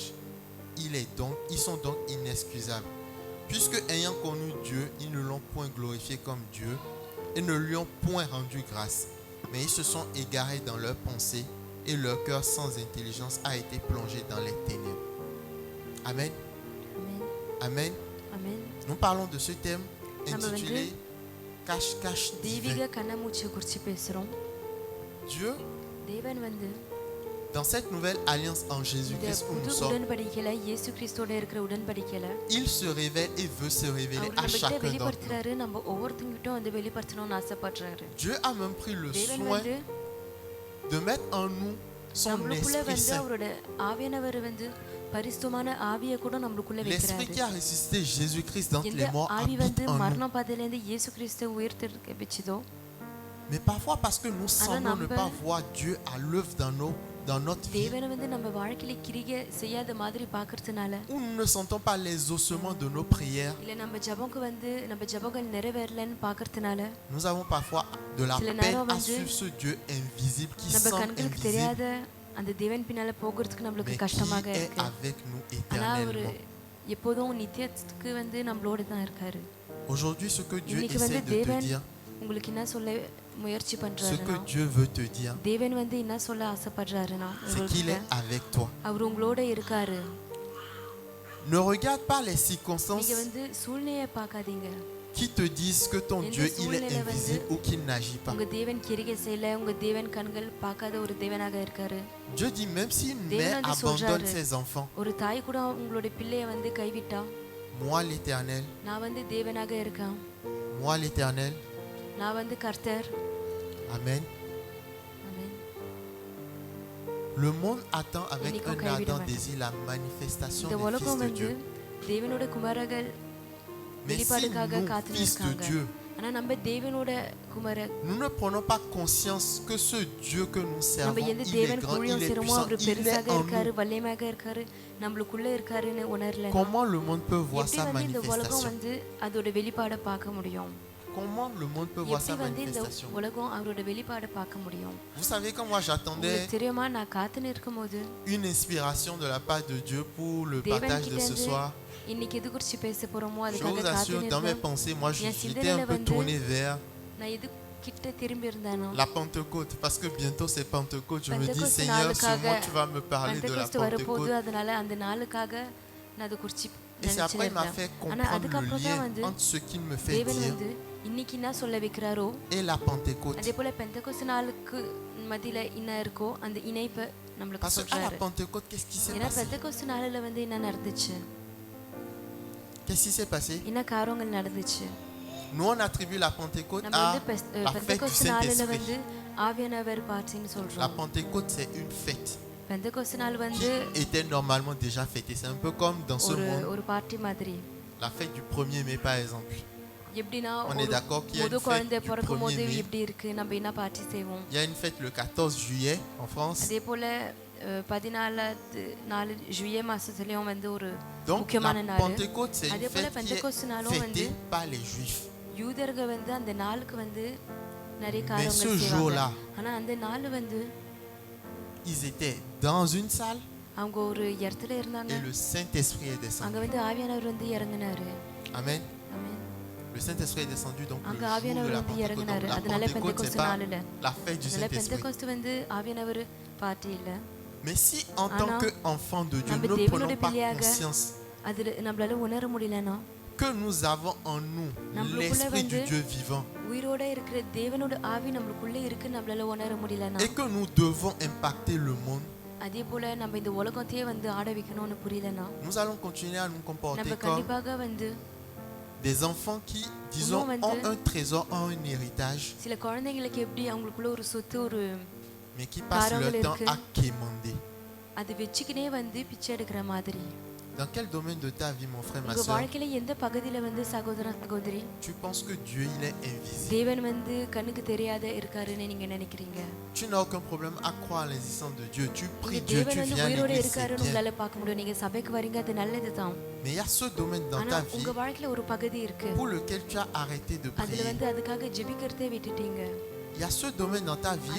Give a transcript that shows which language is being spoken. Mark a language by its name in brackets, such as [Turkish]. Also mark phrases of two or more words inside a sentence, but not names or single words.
[French] Ils sont donc inexcusables. Puisque ayant connu Dieu, ils ne l'ont point glorifié comme Dieu et ne lui ont point rendu grâce. Mais ils se sont égarés dans leurs pensées et leur cœur sans intelligence a été plongé dans les ténèbres. Amen. Amen. Amen. Nous parlons de ce thème intitulé Cache-cache divin. [Tamil] தெய்வீக கண்ணாமூச்சியை குறித்து பேசுறோம். [French] Dieu, [Tamil] தேவன் வந்து [French] dans cette nouvelle alliance en Jésus-Christ où nous sommes, [Tamil] உடன்படிக்கையில இயேசு கிறிஸ்துவோட இருக்கிற உடன்படிக்கையில [French] il se révèle et veut se révéler à chacun d'entre nous. [Tamil] வெளிப்படுத்துறாரு, நம்ம ஒவ்வொருத்தங்கிட்டும் வந்து வெளிப்படுத்தணும்னு ஆசைப்படுறாரு. [French] Dieu a même pris le [Tamil] தேவன் [French] soin [Tamil] வந்து [French] de mettre en nous son [Tamil] நம்மளுக்குள்ள [French] Esprit [Tamil] வந்து [French] Saint. [Tamil] அவரோட ஆவியானவர் வந்து பரிசுத்தமான ஆவியை கூட நம்மளுக்குள்ள [French] L'Esprit [Tamil] வைக்கிறாரு. [French] qui a ressuscité Jésus-Christ d'entre [Tamil] இந்த [French] les morts [Tamil] ஆவி வந்து [French] habite en nous. [Tamil] மரண பாதையிலிருந்து இயேசு கிறிஸ்துவை உயிர்த்தெழுக்க வச்சதோ, [French] Mais parfois parce que nous semblons ne pas voir Dieu à l'œuvre dans notre vie, [Tamil] தேவனை வந்து நம்ம வாழ்க்கையில கிரியை செய்யாத மாதிரி பார்க்கறதுனால, [French] où nous ne sentons pas les ossements de nos prières, [Tamil] இல்ல நம்ம ஜெபம்க்கு வந்து நம்ம ஜெபங்கள் நிறைவேறலன்னு பார்க்கறதுனால, [French] nous avons parfois de la [Tamil] சில [French] peine [Tamil] நேரம் [French] à [Tamil] வந்து [French] suivre ce Dieu invisible qui [Tamil] நம்ம [French] semble [Tamil] கண்களுக்கு [French] invisible, [Tamil] தெரியாத அந்த தேவன் பின்னால போகிறதுக்கு [French] mais [Tamil] நம்மளுக்கு [French] qui [Tamil] கஷ்டமாக [French] est [Tamil] இருக்கு. [French] avec nous [Tamil] ஆனா அவரு [French] éternellement. [Tamil] எப்போதும் நித்தியத்துக்கு வந்து நம்மளோட தான் இருக்காரு. [French] Aujourd'hui, ce que Dieu [Tamil] இன்னைக்கு [French] essaie [Tamil] வந்து [French] de te [Tamil] தேவன் [French] dire, [Tamil] உங்களுக்கு என்ன சொல்ல முயற்சி [French] ce [Tamil] பண்றாருன்னா, [French] que Dieu veut te dire, [Tamil] தேவன் வந்து என்ன சொல்ல ஆசைப்படுறாருன்னா, [French] c'est qu'il est avec toi. [Tamil] அவர் உங்களோட இருக்காரு. [French] Ne regarde pas les circonstances [Tamil] நீங்க வந்து சூழ்நிலையை பார்க்காதீங்க. [French] qui te disent que ton [Tamil] எந்த [French] Dieu il est [Tamil] சூழ்நிலை வந்து [French] invisible ou qu'il n'agit pas. [Tamil] உங்க தேவன் கிரியை செய்யல, உங்க தேவன் கண்கள் பார்க்காத ஒரு தேவனாக இருக்காரு. [French] Dieu dit même si une [Tamil] தேவன் [French] mère [Tamil] வந்து [French] abandonne [Tamil] சொல்றாரு, [French] ses enfants, [Tamil] ஒரு தாய் கூட உங்களுடைய பிள்ளைய வந்து கைவிட்டா, [French] moi l'Éternel, [Tamil] நான் வந்து தேவனாக இருக்கேன், [French] moi l'Éternel, [Tamil] நான் வந்து கர்த்தர். [French] Amen. [Tamil] ஆமென். [French] Le monde attend avec Nico un Kaibida ardent Mata. désir la manifestation [Tamil] இந்த [French] des fils [Tamil] உலகம் [French] de [Tamil] வந்து [French] Dieu. [Tamil] தேவனோட குமாரர்கள் [French] Mais si [Tamil] வெளிப்பாடுக்காக [French] nous, [Tamil] காத்துட்டு [French] fils de [Tamil] இருக்காங்க. [French] Dieu, [Tamil] ஆனா நம்ம தேவனோட குமார [French] nous ne prenons pas conscience que ce Dieu que nous [Tamil] நம்ம [French] servons, [Tamil] எந்த [French] il est [Tamil] தேவன் [French] grand, [Tamil] ஊழியம் [French] il est [Tamil] செய்றோமோ [French] puissant, [Tamil] அவர் [French] il [Tamil] பெருசாக [French] est en [Tamil] இருக்காரு, [French] nous. [Tamil] வல்லமையாக இருக்காரு, நம்மளுக்குள்ள இருக்காருன்னு உணரல. [French] Comment le monde peut voir [Tamil] எப்படி [French] sa [Tamil] வந்து இந்த உலகம் [French] manifestation? [Tamil] வந்து அதோட வெளிப்பாடை பார்க்க முடியும்? [French] Comment le monde peut voir [Tamil] எப்படி [French] sa [Tamil] வந்து இந்த [French] manifestation? [Tamil] உலகம் அவரோட வெளிப்பாடை பார்க்க முடியும்? [French] Vous savez, quand moi j'attendais [Tamil] உங்களுக்கு தெரியுமா, நான் காத்துன்னு இருக்கும்போது [French] une inspiration de la part de Dieu pour le [Tamil] தேவன் [French] partage [Tamil] கிட்ட [French] de ce [Tamil] இருந்து [French] soir, [Tamil] இன்னைக்கு எது குறித்து பேச போறோமோ [French] je [Tamil] அதுக்காக [French] vous assure, [Tamil] காத்துன்னு [French] dans mes [Tamil] இருக்கேன். [French] pensées, moi [Tamil] என் [French] j'étais [Tamil] சிந்தனையில [French] un peu [Tamil] வந்து [French] tourné vers [Tamil] நான் எது கிட்ட திரும்பி இருந்தானோ, [French] la Pentecôte, parce que bientôt c'est Pentecôte. Je me dis, [Tamil] பெந்தெகோஸ்து [French] Seigneur, [Tamil] நாளுக்காக [French] sûrement tu vas me parler de la [Tamil] பெந்தெகோஸ்து வரப்போகுது, [French] Pentecôte. [Tamil] அதனால அந்த நாளுக்காக நான் அதை குறித்து [French] Et c'est après il m'a fait [Tamil] ஆனா [French] comprendre le [Tamil] அதுக்கப்புறம் தான் [French] lien [Tamil] வந்து [French] entre ce qu'il me fait [Tamil] தேவன் [French] dire [Tamil] வந்து இன்னைக்கு என்ன சொல்ல வைக்கிறாரோ, [French] et la Pentecôte. [Tamil] அதே போல பெந்தெகோஸ்து நாளுக்கு மத்தியில என்ன இருக்கோ அந்த இணைப்பை நம்மளுக்கு [French] Parce qu'à la [Tamil] சொல்றாரு. [French] Pentecôte, qu'est-ce qui s'est [Tamil] ஏன்னா [French] passé? [Tamil] பெந்தெகோஸ்து நாளில் வந்து என்ன நடந்துச்சு, [French] Qu'est-ce qui s'est passé? [Tamil] என்ன காரியங்கள் நடந்துச்சு? [French] Nous on attribue la Pentecôte [Tamil] நம்ம [French] à [Tamil] வந்து [French] la fête du [Tamil] பெந்தெகோஸ்து நாளில் [French] Saint-Esprit. [Tamil] வந்து ஆவியானவர் பார்ட்டின்னு [French] La [Tamil] சொல்றோம். [French] Pentecôte c'est une fête [Tamil] பெந்தெகோஸ்து நாள் [French] qui [Tamil] வந்து [French] était normalement déjà fêtée. C'est un peu comme dans ce monde, [Tamil] ஒரு பார்ட்டி மாதிரி. [French] la fête du 1er mai par exemple. [Tamil] எப்படின்னா [French] On est d'accord qu'il y a [Tamil] முத [French] une fête [Tamil] குழந்தை [French] du [Tamil] பிறக்கும் போது [French] 1er mai. [Tamil] எப்படி இருக்கு, நம்ம என்ன பார்ட்டி செய்வோம். [French] Il y a une fête le 14 juillet en France. [Tamil] அதே போல 14 ஜூலை மாசத்துலயும் வந்து ஒரு [French] Donc la [Tamil] முக்கியமான நாள். [French] Pentecôte c'est [Tamil] அதே [French] une [Tamil] போல [French] fête qui [Tamil] பெந்தெகோஸ்து [French] est [Tamil] நாளும் வந்து [French] fêtée par les Juifs. [Tamil] யூதர்கள் வந்து அந்த நாளுக்கு வந்து நிறைய [French] Mais ce [Tamil] காரியங்கள் செய்வாங்க. [French] jour-là, [Tamil] ஆனா அந்த நாள் வந்து [French] ils étaient dans une salle [Tamil] அவங்க ஒரு இடத்துல இருந்தாங்க, [French] et le Saint-Esprit est [Tamil] அங்க [French] descendu. [Tamil] வந்து ஆவியானவர் வந்து இறங்குனாரு. [French] Amen. [Tamil] ஆமென். [French] Le Saint-Esprit est descendu donc le [Tamil] அங்க [French] jour de [Tamil] ஆவியானவர் [French] la [Tamil] வந்து [French] Pentecôte. [Tamil] இறங்குனாரு. [French] Donc, la [Tamil] அதனால [French] Pentecôte c'est [Tamil] பெந்தெகோஸ்து [French] pas [Tamil] நாளில் [French] la fête du [Tamil] அதனால [French] Saint-Esprit. [Tamil] பெந்தெகோஸ்து வந்து ஆவியானவர் பார்ட்டி இல்ல. [French] Mais si en tant [Tamil] Anna, [French] qu'enfants de Dieu, [Tamil] நம்ம [French] nous ne [Tamil] தேவனுடைய [French] prenons pas [Tamil] பிள்ளையாக [French] conscience [Tamil] அது நம்மளால உணர முடியலன்னா, [French] que nous avons en nous [Tamil] நம்மளுக்குள்ள [French] l'Esprit du [Tamil] வந்து [French] Dieu vivant [Tamil] உயிரோட இருக்கிற தேவனோட ஆவி நம்மளுக்குள்ள இருக்கு நம்மளால உணர முடியலன்னா, [French] et que nous devons impacter le monde, [Tamil] அதே போல நம்ம இந்த உலகத்தையே வந்து ஆட வைக்கணும்னு புரியலன்னா, [French] nous allons continuer à nous comporter [Tamil] நம்ம [French] comme [Tamil] கண்டிப்பாக வந்து [French] des enfants qui, disons, [Tamil] வந்து [French] ont un trésor, ont un héritage, [Tamil] சில குழந்தைங்களுக்கு எப்படி அவங்களுக்குள்ள ஒரு சொத்து ஒரு [French] mais qui passent leur [Tamil] காரங்கள் [French] temps [Tamil] இருக்கு. [French] à quémander. [Tamil] அது வச்சுக்கினே வந்து பிச்சை எடுக்கிற மாதிரி. [French] Dans quel domaine de ta vie, mon frère, ma [Tamil] உங்க [French] soeur, [Tamil] வாழ்க்கையில எந்த பகுதியில வந்து சகோதரன் சகோதரி [French] tu penses que Dieu, il est invisible? [Tamil] தேவன் வந்து கண்ணுக்கு தெரியாத இருக்காருன்னு நீங்க நினைக்கிறீங்க? [French] Tu n'as aucun problème à croire à l'existence de Dieu. Tu [Tamil] நீங்க [French] pries Dieu, tu [Tamil] தேவன் வந்து [French] viens à [Tamil] உயிரோட [French] l'église, c'est [Tamil] இருக்காருன்னு [French] bien. [Tamil] உங்களால பார்க்க முடியும், நீங்க சபைக்கு வரீங்க, அது நல்லதுதான். [French] Mais il y a ce domaine dans [Tamil] ஆனா [French] ta vie [Tamil] உங்க வாழ்க்கையில ஒரு பகுதி இருக்கு, [French] pour lequel tu as arrêté de [Tamil] அதுல [French] prier. [Tamil] வந்து அதுக்காக ஜெபிக்கிறதே விட்டுட்டீங்க. [French] Il y a ce domaine dans ta vie